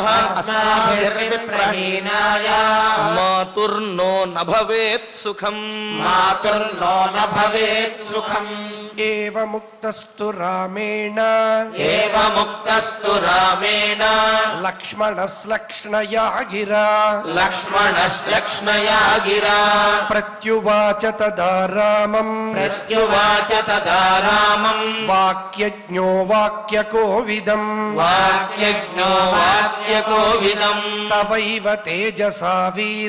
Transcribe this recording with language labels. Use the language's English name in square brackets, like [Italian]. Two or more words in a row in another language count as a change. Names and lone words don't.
[Sanskrit] అస్మాభిర్విప్రహీనాయ మాతుర్నో న భవేత్ సుఖం మాతుర్నో న భవేత్ సుఖం ఏవముక్తస్తు రామేణ ఏవ ముక్తస్తు రామేణ లక్ష్మణస్లక్ష్ణయా గిరా लक्ष्मणश्लक्ष्णया गिरा प्रत्युवाच तदा रामम् प्रत्युवाच तदा रामम् वाक्यज्ञो वाक्यकोविदम् वाक्यज्ञो वाक्यकोविदम् तवैव तेजसा वीर